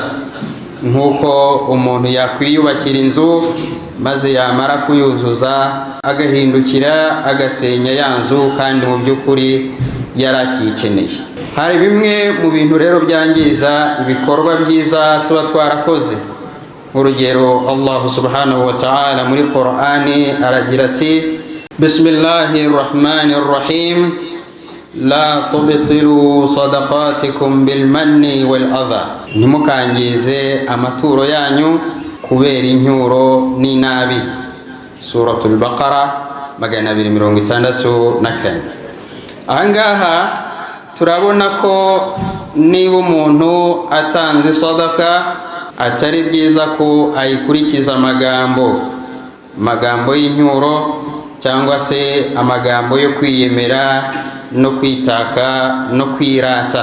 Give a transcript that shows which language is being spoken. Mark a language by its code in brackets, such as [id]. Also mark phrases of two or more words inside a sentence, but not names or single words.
[rw] Nk'uko umuntu yakwiyubakira inzu maze yamara kuyuzuza agahindukira agasenya ya nzu kandi mu by'ukuri yarakikeneye. Hari bimwe mu bintu rero byangiza ibikorwa byiza tuba twarakoze. Urugero, Allah [ar] سبحانه وتعالى [rw] muri Qur'ani aragira ati: [ar] بسم الله الرحمن الرحيم. لا تبطلوا صدقاتكم بالمن والأذى. [rw] Ntimukangize amaturo yanyu kubera incyuro n'inabi. Suratul Baqara 264. Ahangaha turabona ko niba umuntu atanze sadaka atari byiza ko ayikurikiza amagambo y'inyuro cyangwa se amagambo yo kwiyemera no kwitaka no kwirata.